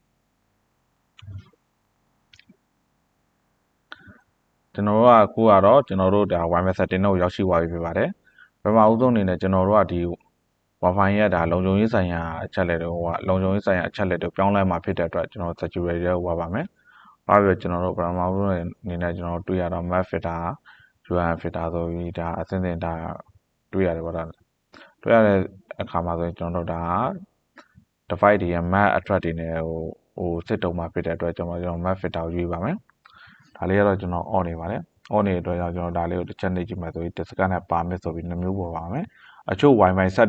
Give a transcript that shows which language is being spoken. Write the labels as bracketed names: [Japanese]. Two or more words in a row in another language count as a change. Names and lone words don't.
[Burmese] ကျွန်တော်တို့အခုကတော့ကျွန်တော်တို့ [English] Wi-Fi setting [Burmese] ကိုရောက်ရှိသွားပြီဖြစ်ပါတယ်။ပထမဦးဆုံးအနေနဲ့ကျွန်တော်တို့ကWi-Fi ရဲ့လုံခြုံရေးဆိုင်ရာအချက်လက်တွေလုံခြုံရေးဆိုင်ရာအချက်လက်တွေပြောင်းလဲမှာဖြစ်တဲ့အတွက်ကျွန်တော် security ကိုဝါပါမယ်။ဘာဖြစ်ကျွန်တော်တို့ပထမဆုံးအနေနဲ့ကျွန်တော်တွေ့ရတော့ [English] map filter URL filter [Burmese] ဆိုပြီးဒါအစင်းစင်ဒါတွေ့ရတယ်ပေါ့ဒါ တွေ့ရတဲ့အခါမှာဆိုရင်ကျွန်တော်တို့ဒါ device တွေရဲ့ [English] MAC address [Burmese] တွေနဲ့စစ်တုံးမှာဖြစ်တဲ့အတွက်ကျွန်တော် [English] map filter [Burmese] ကိုရွေးပါမယ်။ဒါလေးကတော့ကျွန်တော် on နေပါတယ်။ on နေတဲ့အတွက်ကျွန်တော်ဒါလေးကိုတစ်ချက်နှိပ်ကြည့်မယ်ဆိုရင် disk နဲ့ permit ဆိုပြီး2မျိုးပေါ်ပါမယ်။အချို့ Wi-Fi set